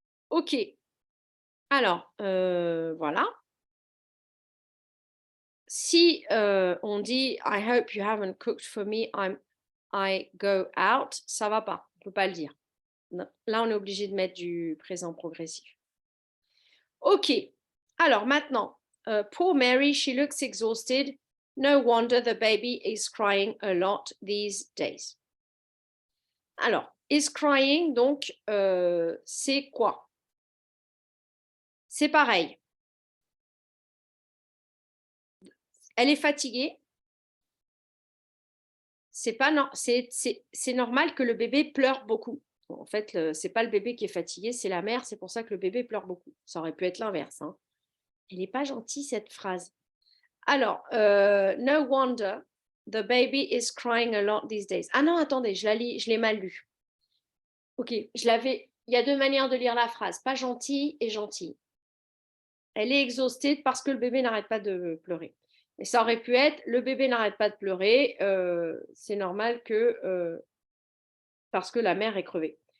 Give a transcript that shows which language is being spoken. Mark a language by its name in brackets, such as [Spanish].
[French] Ok. Alors, voilà. Si on dit [English] I hope you haven't cooked for me, I go out, [French] ça va pas, on peut pas le dire. Non. Là, on est obligé de mettre du présent progressif. Ok. Alors maintenant, [English] poor Mary, she looks exhausted. No wonder the baby is crying a lot these days. [French] Alors, [English] is crying, [French] donc, c'est quoi? C'est pareil. Elle est fatiguée. C'est normal que le bébé pleure beaucoup. Bon, en fait, c'est pas le bébé qui est fatigué, c'est la mère. C'est pour ça que le bébé pleure beaucoup. Ça aurait pu être l'inverse. Hein. Elle n'est pas gentille, cette phrase. Alors, [English] no wonder the baby is crying a lot these days. [French] Ah non, attendez, je l'ai mal lu. Ok, il y a deux manières de lire la phrase, pas gentille et gentille. Elle est exhaustée parce que le bébé n'arrête pas de pleurer. Et ça aurait pu être, le bébé n'arrête pas de pleurer, c'est normal que, parce que la mère est crevée.